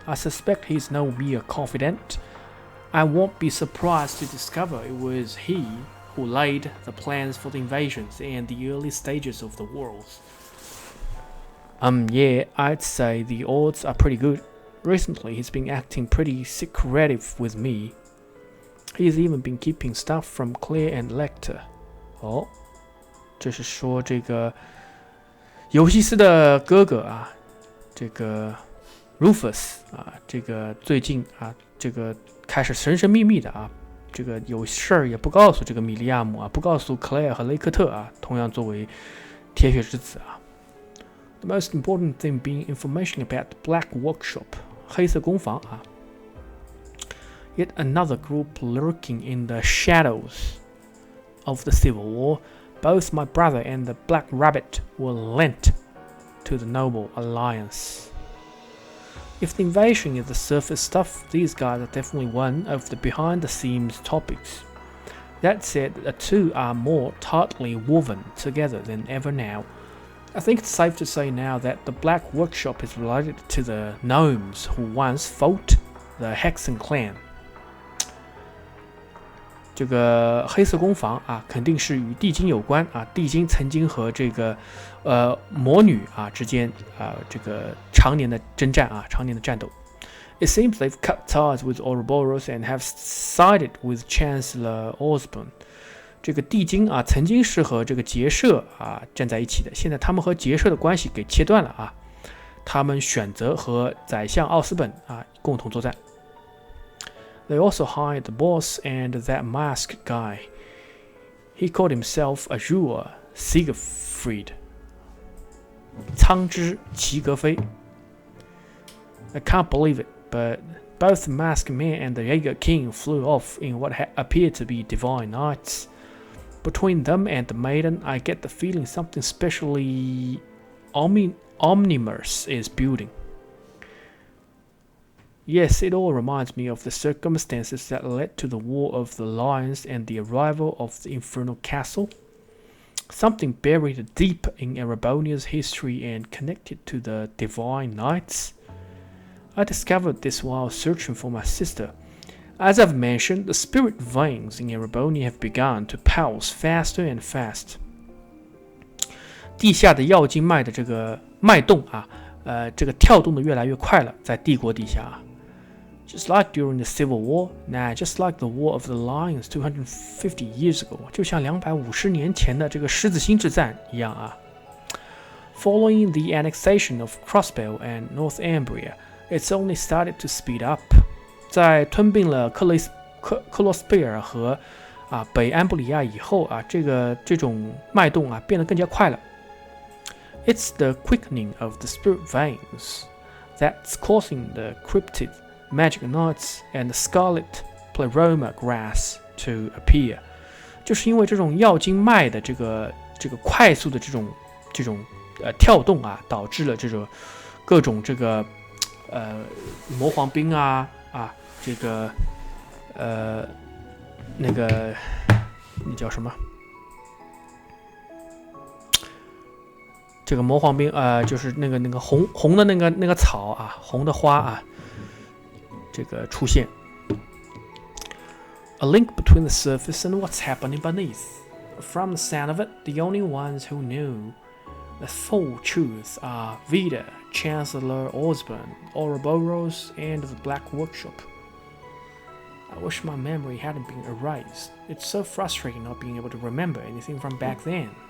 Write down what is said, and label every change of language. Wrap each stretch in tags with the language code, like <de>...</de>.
<en>I suspect he's no mere confidant. I won't be surprised to discover it was he who laid the plans for the invasions and the early stages of the wars. Yeah, I'd say the odds are pretty good. Recently, he's been acting pretty secretive with me. He's even been keeping stuff from Claire and Lecter.</en> <zh>哦，这是说这个尤西斯的哥哥啊，这个 Rufus 啊，这个最近啊，这个开始神神秘秘的啊，这个有事儿也不告诉这个米利亚姆啊，不告诉 Claire 和雷克特啊，同样作为铁血之子啊。</zh> <en>The most important thing being information about the Black Workshop,</en> <zh>黑色工坊啊。</zh> <en>Yet another group lurking in the shadows of the Civil War. Both my brother and the Black Rabbit were lent to the Noble Alliance. If the invasion is the surface stuff, these guys are definitely one of the behind-the-scenes topics. That said, the two are more tightly woven together than ever now. I think it's safe to say now that the Black Workshop is related to the gnomes who once fought the Hexen clan.</en> <zh>这个黑色工坊啊，肯定是与地精有关啊。地精曾经和这个魔女啊之间啊这个常年的征战啊，常年的战斗。</zh> <en>It seems they've cut ties with Ouroboros and have sided with Chancellor Osborne.</en> <zh>这个地精啊，曾经是和这个结社啊站在一起的，现在他们和结社的关系给切断了啊。他们选择和宰相奥斯本啊共同作战。</zh> <en>They also hired the boss and that masked guy. He called himself Azure Siegfried.</en> <zh>苍之齐格飞。</zh> <en>I can't believe it, but both the masked man and the Jaeger King flew off in what appeared to be divine nights. Between them and the maiden, I get the feeling something specially ominous is building. Yes, it all reminds me of the circumstances that led to the War of the Lions and the arrival of the Infernal Castle. Something buried deep in Erebonia's history and connected to the Divine Knights. I discovered this while searching for my sister. As I've mentioned, the spirit veins in Erebonia have begun to pulse faster and fast.</en> <zh>地下的药经脉的这个脉动啊，这个跳动的越来越快了，在帝国底下啊。</zh> <en>Just like during the Civil War, nah, just like the War of the Lions 250 years ago,</en> <zh>就像250年前的这个狮子心之战一样啊。</zh> <en>Following the annexation of Crossbell and Northumbria, it's only started to speed up.</en> <zh>在吞并了克洛斯贝尔和北安布里亚以后啊，这种脉动啊变得更加快了。</zh> <en>It's the quickening of the spirit veins that's causing the cryptid magic nuts and the scarlet pleroma grass to appear.</en> <zh>就是因为这种药经脉的这个快速的这种跳动啊，导致了这种各种这个魔皇兵啊这个那个那叫什么？这个魔皇兵就是那个红的那个草啊，红的花啊，这个出现。</zh> <en>A link between the surface and what's happening beneath. From the sound of it, the only ones who knew the full truth are Vida, Chancellor Osborne, Ouroboros, and the Black Workshop. I wish my memory hadn't been erased. It's so frustrating not being able to remember anything from back then.</en>